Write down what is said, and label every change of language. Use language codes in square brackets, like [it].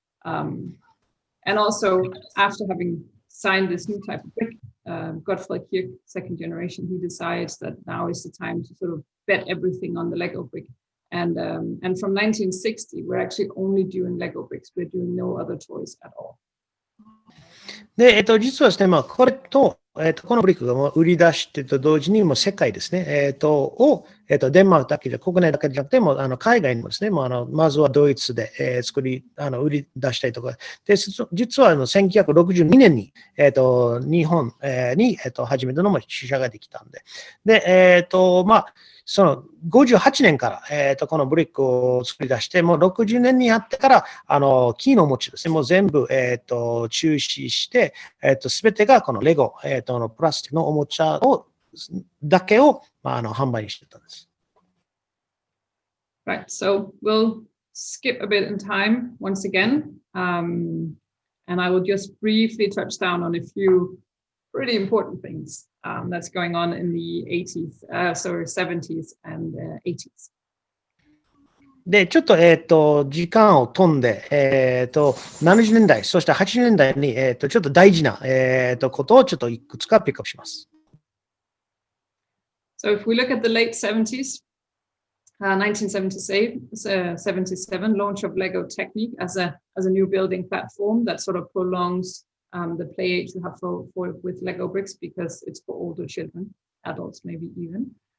[en] And also after having signed this new type of brick, Gottfried Kirch, second generation, he decides that now is the time to sort of bet everything on the Lego brick. And from 1960, we're actually only doing Lego bricks. We're doing no other toys at all. [ja] で、実はですね、これと、このブリックが売り出してと同時に、もう世界ですね、デンマークだけで、国内だけじゃなくても、海外にもですね、まずはドイツで、売り出したりとか、で、実は1962年に、日本、に、始めたのも支社ができたんで、で、その58年から、このブリックを作り出して、もう60年にやってから、木のおもちですね、もう全部、中止して、すべてがこのレゴ、プラスチックのおもちゃだけを、販売にしてたんです。 [en] Right, so we'll skip a bit in time once again, and I will just briefly touch down on a few pretty important things that's going on in the 80s, 70s and 80s. [ja] で、ちょっと、時間を飛んで、70年代、そして80年代に、ちょっと大事な、ことをちょっといくつかピックアップします。 [en] So if we look at the late 70s, 1977, launch of Lego Technique as a new building platform that sort of prolongs the play age you have with Lego bricks because it's for older children, adults maybe even.